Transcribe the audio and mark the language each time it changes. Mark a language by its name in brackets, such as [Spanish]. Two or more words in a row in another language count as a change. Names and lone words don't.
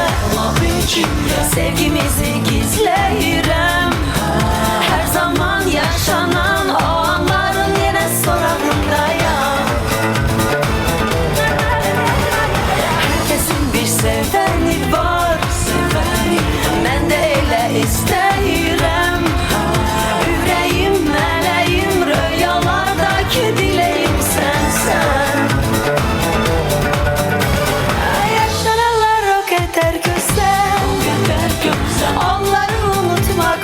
[Azerbaijani] Sevgimizi gizləyirəm [Turkish] Her zaman yaşanan o anların yine sorağındayım Herkesin bir seveni var Ben de [Azerbaijani] elə istəyirəm Ürəyim, mələyim, röyalardakı diləyim sənsən [Turkish] Yaşananlar o kadar güzel Onları unut